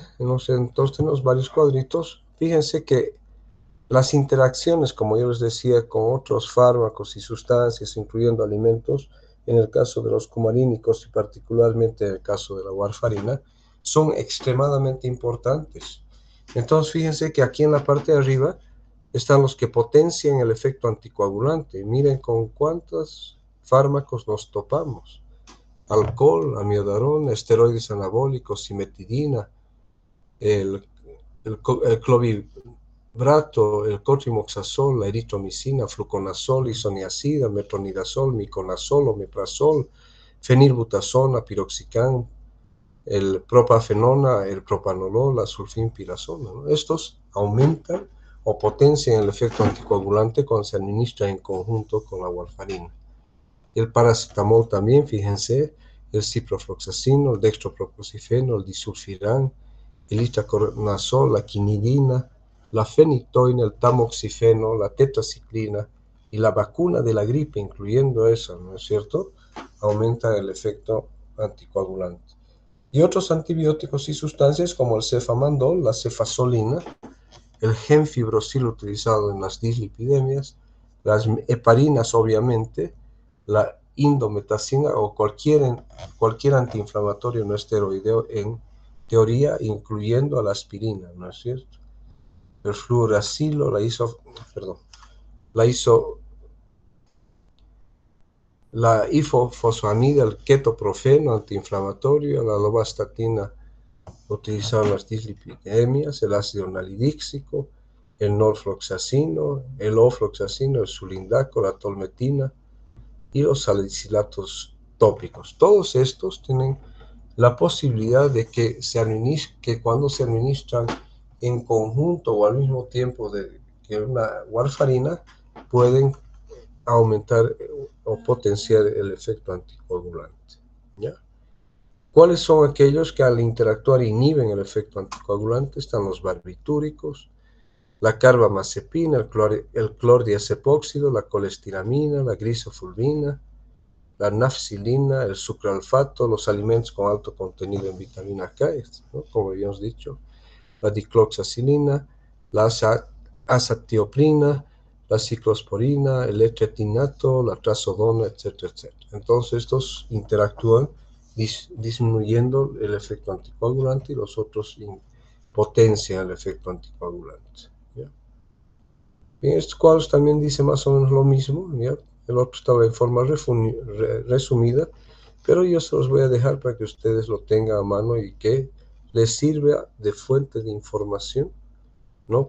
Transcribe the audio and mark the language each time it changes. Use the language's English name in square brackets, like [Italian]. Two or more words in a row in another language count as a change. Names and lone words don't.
[Spanish] Entonces tenemos varios cuadritos. Fíjense que las interacciones, como yo les decía, con otros fármacos y sustancias, incluyendo alimentos, en el caso de los cumarínicos y particularmente en el caso de la warfarina, son extremadamente importantes. Entonces, fíjense que aquí en la parte de arriba están los que potencian el efecto anticoagulante. Miren con cuántos fármacos nos topamos: alcohol, amiodarona, esteroides anabólicos, cimetidina, el clovibrato, el cotrimoxazol, la eritromicina, fluconazol, isoniazida, metronidazol, miconazol, omeprazol, fenilbutazona, piroxicam, el propafenona, el propanolol, la sulfinpirazona, ¿no? Estos aumentan o potencian el efecto anticoagulante cuando se administra en conjunto con la warfarina. El paracetamol también, fíjense, el ciprofloxacino, el dextroproposifeno, el disulfiram, el itraconazol, la quinidina, la fenitoína, el tamoxifeno, la tetraciclina y la vacuna de la gripe, incluyendo esa, ¿no es cierto?, aumentan el efecto anticoagulante. Y otros antibióticos y sustancias como el cefamandol, la cefazolina, el gemfibrocil utilizado en las dislipidemias, las heparinas, obviamente, la indometacina o cualquier antiinflamatorio no esteroideo en teoría, incluyendo a la aspirina, ¿no es cierto? El fluoracilo, la ifosfamida, el ketoprofeno antiinflamatorio, la lovastatina utilizado en las dislipidemias, el ácido nalidíxico, el norfloxacino, el ofloxacino, el sulindaco, la tolmetina y los salicilatos tópicos. Todos estos tienen la posibilidad de que cuando se administran en conjunto o al mismo tiempo que una warfarina, pueden aumentar o potenciar el efecto anticoagulante. ¿Ya? ¿Cuáles son aquellos que al interactuar inhiben el efecto anticoagulante? Están los barbitúricos, la carbamazepina, el clordiazepóxido, la colestiramina, la grisofulvina, la nafcilina, el sucralfato, los alimentos con alto contenido en vitamina K, ¿no? Como habíamos dicho, la dicloxacilina, la azatioprina, la ciclosporina, el etriatinato, la trazodona, etcétera, etcétera. Entonces estos interactúan disminuyendo el efecto anticoagulante y los otros potencian el efecto anticoagulante. ¿Ya? Bien, estos cuadros también dice más o menos lo mismo, ¿ya? El otro estaba en forma resumida, pero yo se los voy a dejar para que ustedes lo tengan a mano y que les sirva de fuente de información, ¿no?